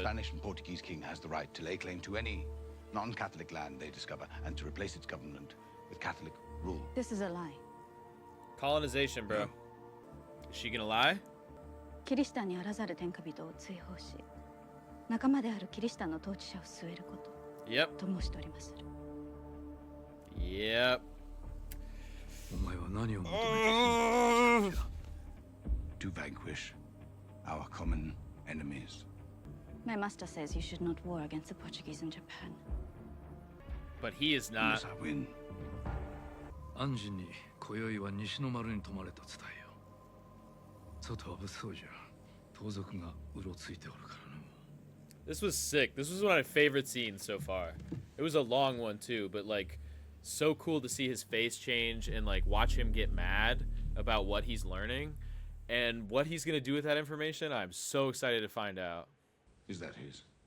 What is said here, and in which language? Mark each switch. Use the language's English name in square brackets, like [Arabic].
[English] Spanish and Portuguese king has the right to lay claim to any non-Catholic land they discover and to replace its government with Catholic rule. This is a lie. colonization, bro. Is she gonna lie? [Japanese] キリシタンにあらざる天下人を追放し、仲間であるキリシタンの統治者を据えること。 [English] Yep. [Japanese] と申しております。 [English] Yep. [Japanese] お前は何を求めている？ [English] To vanquish our common enemies. My master says you should not war against the Portuguese in Japan. But he is not. Unless I win. [Japanese] アンジンに今宵は西の丸に泊まれと伝えよ。外は物騒じゃ。盗賊がうろついておるからの。 [English] This was sick. This was one of my favorite scenes so far. It was a long one too, but like so cool to see his face change and like watch him get mad about what he's learning and what he's gonna do with that information. I'm so excited to find out. Is that his?